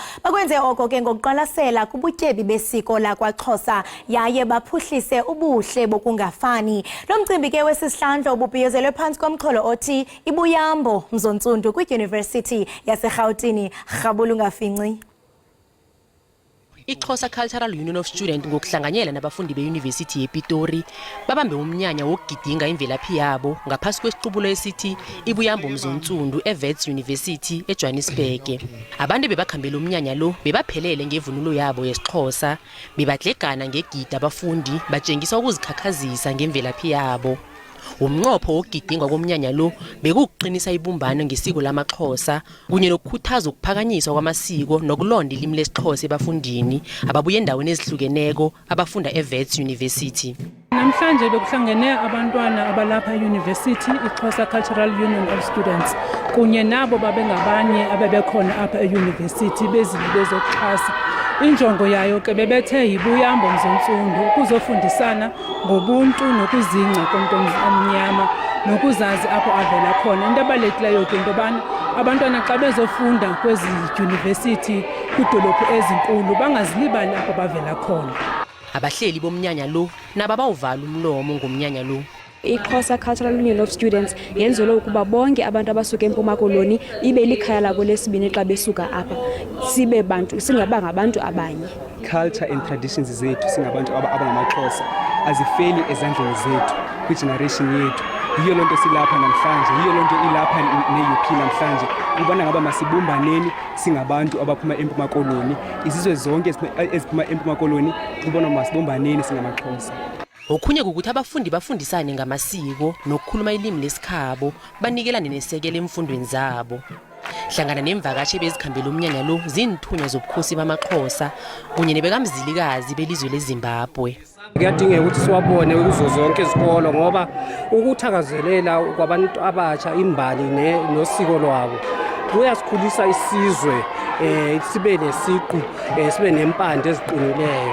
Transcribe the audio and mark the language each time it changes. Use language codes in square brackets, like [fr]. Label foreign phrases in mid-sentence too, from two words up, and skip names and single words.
[xh] Bakwenze oko ke ngokuqwalasela kubutyebi besiko lakwaXhosa yaye baphuhlise ubuhle bokungafani. Lo mcimbi ke wesihlandlo ububhiyozelwe phantsi komxholo othi ibuyambo mzontsundu kwidyunivesithi yaseRhawutini. Rhabula ungafinci. [nr] iXhosa Cultural Union of Students ngokuhlanganyela nabafundi beYunivesithi yePitori babambe umnyanya wokugidinga imvelaphi yabo ngaphasi kwesiqubulo esithi ibuyambo mzontsundu eWits University eJohannesburg. Abantu bebakhambela umnyanya lo bebaphelele ngevunulo yabo yesiXhosa, bebadlegana ngegida abafundi batshengisa ukuzikhakhazisa ngemvelaphi yabo. Umnqopho wokugidingwa komnyanya lo bekuqinisa ibumbano ngesiko lamaXhosa kunye nokukhuthaza ukuphakanyiswa kwamasiko nokulonda ilimi lesiXhosa ebafundini ababuye endaweni ezihlukeneko abafunda eWits University. [xh] Namhlanje bekuhlangene abantwana abalapha eYunivesithi iXhosa Cultural Union of Students kunye nabo babengabanye abebekhona apha eYunivesithi bezili bezokuxhasa. Injongo yayo ke bebethe yibuyambo mzontsundu ukuzofundisana ngobuntu nokuzingca komntu omnyama nokuzazi apho avela khona. Into ebalulekileyo ke into yobana abantwana xa bezofunda kwezi dyunivesithi kwidolophu ezinkulu bangazilibali apho bavela khona. Abahleli bomnyanya lo nabo bawuvala umlomo ngomnyanya lo. iXhosa Cultural Union of Students yenzelwe ukuba bonke abantu abasuka eMpuma Koloni ibe likhaya labo lesibini xa besuka apha, sibe bantu singabanga abantu abanye. [en] Culture and traditions [xh] zethu singabantu abangamaXhosa azifeli ezandleni zethu kwigeneration yethu. Yiyo lonto silapha namhlanje, yiyo lonto ilapha ne-UP namhlanje ubona ngaba masibumbaneni singabantu abaphuma eMpuma Koloni, izizwe zonke eziphuma eMpuma Koloni ubona masibumbaneni singamaXhosa. [nr] Okhunye ukuthi abafundi bafundisane ngamasiko nokukhuluma ilimi lesikhabo, banikelane nesekelo emfundweni zabo. Hlangana nemvakashi bezikhambela umnyanya lo zinithunywa zobukhosi bamaXhosa kunye nebekamzilikazi belizwe leZimbabwe. Kuyadingeka ukuthi siwabone kuzo zonke izikolo ngoba ukuthakazelela kwabantu abatsha imbali nosiko lwabo kuyasikhulisa isizwe, sibe nesiqu, sibe nempande eziqinileyo.